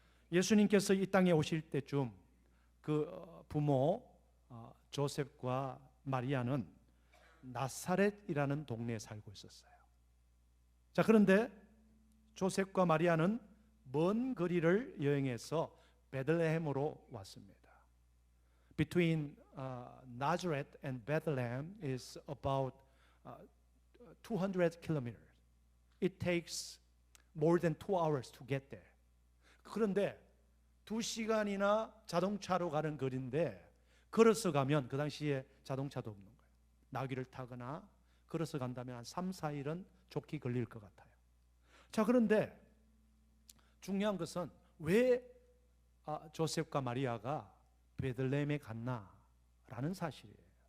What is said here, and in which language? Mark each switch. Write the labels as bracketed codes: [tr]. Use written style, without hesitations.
[ko] 예수님께서 이 땅에 오실 때쯤 그 부모 조셉과 마리아는 나사렛이라는 동네에 살고 있었어요. 자, 그런데 조셉과 마리아는 먼 거리를 여행해서 베들레헴으로 왔습니다. [en] Between Nazareth and Bethlehem is about 200 kilometers. It takes more than 2 hours to get there. [ko] 그런데 2시간이나 자동차로 가는 거리인데 걸어서 가면 그 당시에 자동차도 없는 거예요. 나귀를 타거나 걸어서 간다면 한 3, 4일은 좋게 걸릴 것 같아요. 자, 그런데 중요한 것은 왜 조셉과 마리아가 베들레헴에 갔나라는 사실이에요.